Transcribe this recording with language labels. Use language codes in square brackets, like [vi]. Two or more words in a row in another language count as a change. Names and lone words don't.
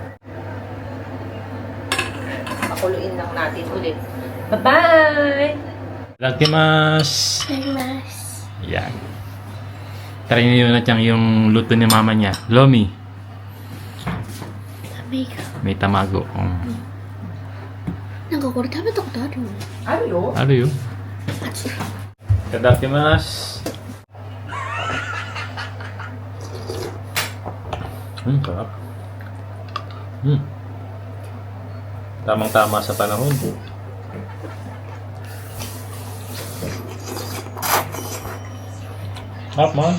[tl] Pakuluin lang natin ulit. [en] Bye-bye! Lakimas! Mas. [tl] Yan. Try niyo na yung luto ni mama niya. Lomi. Sabi ka. May tamago. [ja] なんかこれ食べたことあるの [tl] Ano? Ano yun? Itadakimasu. Sarap. Tamang-tama sa panahon. Sarap man.